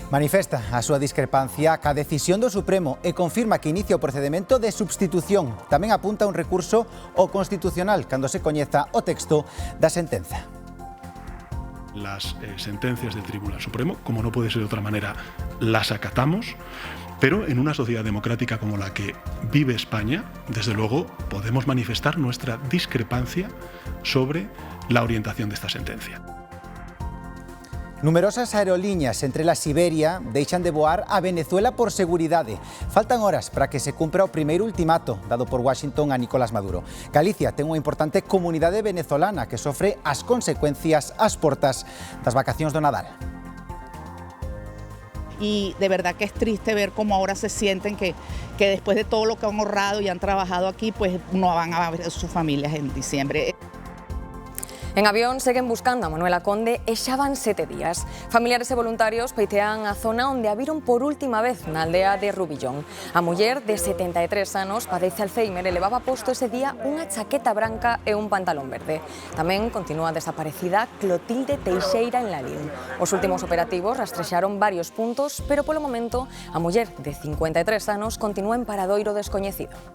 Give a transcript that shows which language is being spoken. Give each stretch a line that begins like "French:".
Galician: Manifesta a súa discrepancia ca decisión do Supremo e confirma que inicia o procedemento de substitución. Tamén apunta un recurso ao Constitucional cando se coñeza o texto da sentenza.
Spanish: Las sentencias del Tribunal Supremo, como no puede ser de otra manera, las acatamos. Pero en una sociedad democrática como la que vive España, desde luego, podemos manifestar nuestra discrepancia sobre la orientación de esta sentencia.
Galician: Numerosas aerolíneas entre la Siberia deixan de voar a Venezuela por seguridade. Faltan horas para que se cumpra o primeiro ultimato dado por Washington a Nicolás Maduro. Galicia ten unha importante comunidade venezolana que sofre as consecuencias ás portas das vacacións do Nadal.
Spanish: Y de verdad que es triste ver cómo ahora se sienten que después de todo lo que han ahorrado y han trabajado aquí, pues no van a ver a sus familias en diciembre.
Galician: En avión seguen buscando a Manuela Conde e xa van 7 días. Familiares e voluntarios peitean a zona onde a viron por última vez na aldea de Rubillón. A muller de 73 anos padece Alzheimer e levaba posto ese día unha chaqueta branca e un pantalón verde. Tamén continúa desaparecida Clotilde Teixeira en Lalín. Os últimos operativos rastrexaron varios puntos, pero polo momento a muller de 53 anos continúa en paradoiro descoñecido.